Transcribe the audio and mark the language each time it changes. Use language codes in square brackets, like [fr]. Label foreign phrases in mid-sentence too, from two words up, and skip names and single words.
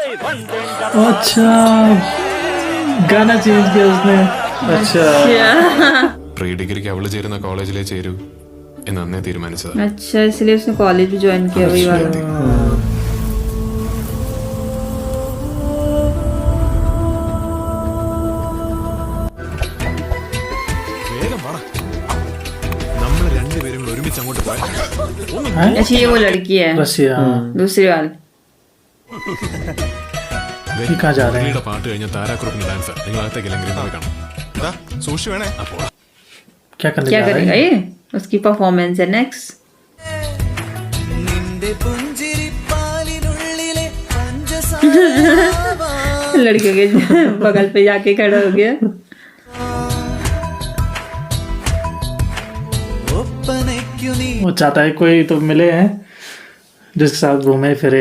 [hi] अच्छा गाना चेंज किया उसने। अच्छा [ml] പ്രീ ഡിഗ്രിക്ക് അവള് ചേരുന്ന കോളേജിലേ ചേരൂ എന്ന് അന്നേ തീരുമാനിച്ചതാ. [hi] अच्छा इसलिए उसने कॉलेज भी ज्वाइन किया वही वाला। [ml] നമ്മൾ രണ്ടുപേരും ഒരുമിച്ച് അങ്ങോട്ട് പോയി. [hi] अच्छा ये वो लड़की है रसिया। दूसरी वाली। ये कहाँ जा रहे हैं? [ml] പുള്ളിയുടെ പാട്ട് കഴിഞ്ഞ താരാക്കുറുപ്പിന്റെ ഡാൻസ് നിങ്ങൾ അകത്തേക്കെങ്കിലും പോയി കാണാം. സൂക്ഷിച്ചു വേണേ. അപ്പോൾ [hi] क्या करने क्या जा रहे करेगा हैं? ये? उसकी परफॉर्मेंस है नेक्स्ट। लड़कियों के बगल पे जाके खड़ा हो गया। वो चाहता है कोई तो मिले हैं जिसके साथ घूमे फिरे।